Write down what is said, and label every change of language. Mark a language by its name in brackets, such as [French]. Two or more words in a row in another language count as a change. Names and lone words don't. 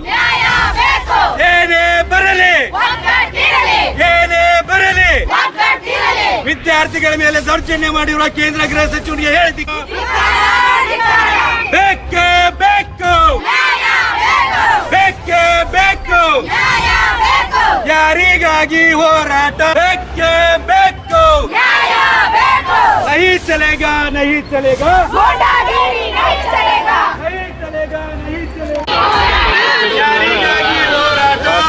[Kannada] ಏನೇ ಬರಲಿ, ಏನೇ ಬರಲಿ, ವಿದ್ಯಾರ್ಥಿಗಳ ಮೇಲೆ ದೌರ್ಜನ್ಯ ಮಾಡಿರುವ ಕೇಂದ್ರ ಗೃಹ ಸಚಿವನಿಗೆ ಹೇಳಿದ ಬೇಕೇ ಬೇಕು. ಬೇಕೇ ಬೇಕು. ಯಾರಿಗಾಗಿ ಹೋರಾಟ? ಬೇಕೇ ಬೇಕು. [Hindi] नहीं चलेगा, नहीं चलेगा, नहीं चलेगा, नहीं चलेगा. [Kannada] ಯಾರಿಗಾಗಿ ಹೋರಾಟ?